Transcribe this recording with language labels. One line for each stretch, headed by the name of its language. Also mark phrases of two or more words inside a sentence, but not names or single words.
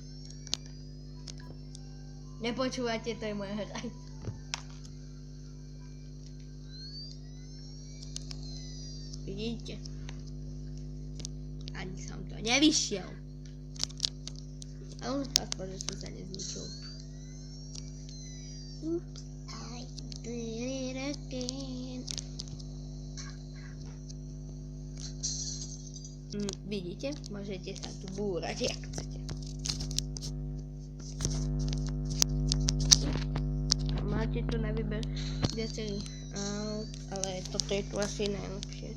Slovak: Nepočúvate, to je moja hra. Vidíte? Ani som to nevyšiel. Ale už aspoň, že som sa nezničil.
English: Oops, I did it again.
Slovak: Vidíte? Môžete sa tu búrať, jak chcete. Máte tu na výber viacerý, ale toto je tu asi najlepšie.